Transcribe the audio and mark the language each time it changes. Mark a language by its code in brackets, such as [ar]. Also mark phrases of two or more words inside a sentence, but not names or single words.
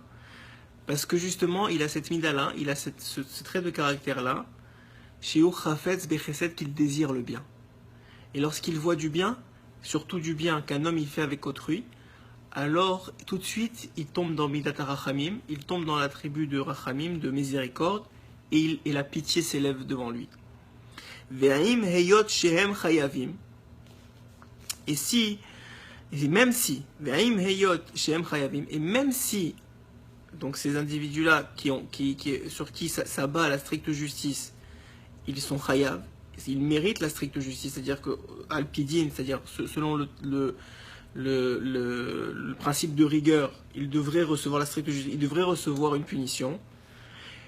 [fr] Parce que justement, il a cette mida-là, il a ce trait de caractère-là, qu'il désire le bien. Et lorsqu'il voit du bien, surtout du bien qu'un homme il fait avec autrui, alors tout de suite il tombe dans [he] מדת הרחמים, [fr] il tombe dans l'attribut de Rachamim, de miséricorde, et la pitié s'élève devant lui. [he] ואם היות שהם חייבים. [fr] Et même si, [he] ואם היות שהם חייבים, [fr] et même si, donc ces individus-là sur qui s'abat la stricte justice, ils sont chayav, ils méritent la stricte justice, c'est-à-dire que alpidin, c'est-à-dire selon le principe de rigueur, il devrait recevoir la stricte justice, il devrait recevoir une punition.